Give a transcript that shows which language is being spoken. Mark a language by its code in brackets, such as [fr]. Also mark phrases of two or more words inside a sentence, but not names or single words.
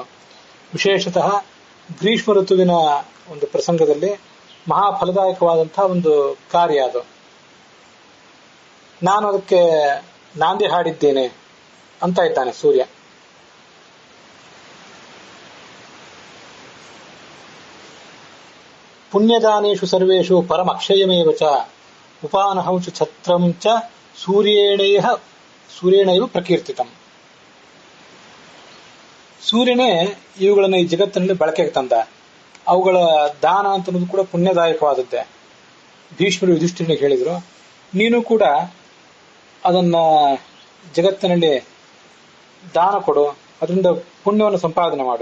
[kn] ವಿಶೇಷತಃ ಗ್ರೀಷ್ಮ ಋತುವಿನ ಒಂದು ಪ್ರಸಂಗದಲ್ಲಿ ಮಹಾಫಲದಾಯಕವಾದಂತಹ ಒಂದು ಕಾರ್ಯ ಅದು. ನಾನು ಅದಕ್ಕೆ ನಾಂದಿ ಹಾಡಿದ್ದೇನೆ ಅಂತ ಇದ್ದಾನೆ ಸೂರ್ಯ. [sa] ಪುಣ್ಯದಾನೇಶು ಸರ್ವೇಷು ಪರಮಕ್ಷಯಮೇವ ಚ ಉಪಾನಹಂ ಚ ಛತ್ರಂ ಚ ಸೂರ್ಯೇಣೈವ ಪ್ರಕೀರ್ತಿತಂ. [kn] ಸೂರ್ಯನೇ ಇವುಗಳನ್ನ ಈ ಜಗತ್ತಿನಲ್ಲಿ ಬಳಕೆಗೆ ತಂದ. ಅವುಗಳ ದಾನ ಅಂತನ್ನೋದು ಕೂಡ ಪುಣ್ಯದಾಯಕವಾದದ್ದೇ. ಭೀಷ್ಮರು ಯುಧಿಷ್ಠಿರನಿಗೆ ಹೇಳಿದ್ರು, ನೀನು ಕೂಡ ಅದನ್ನ ಜಗತ್ತಿನಲ್ಲಿ ದಾನ ಕೊಡು, ಅದರಿಂದ ಪುಣ್ಯವನ್ನು ಸಂಪಾದನೆ ಮಾಡು.